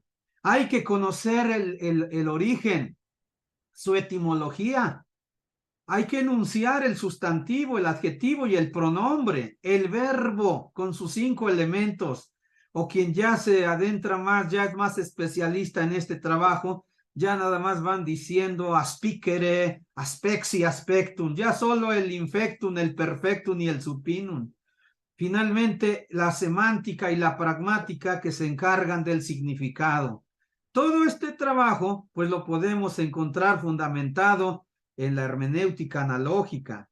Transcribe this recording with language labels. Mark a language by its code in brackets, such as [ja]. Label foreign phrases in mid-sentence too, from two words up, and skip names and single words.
[es] Hay que conocer el origen, su etimología. Hay que enunciar el sustantivo, el adjetivo y el pronombre, el verbo con sus 5 elementos. O quien ya se adentra más, ya es más especialista en este trabajo, ya nada más van diciendo [la] aspicere, aspexi, aspectum, [es] ya solo el infectum, el perfectum y el supinum. Finalmente, la semántica y la pragmática que se encargan del significado. Todo este trabajo, pues lo podemos encontrar fundamentado en la hermenéutica analógica.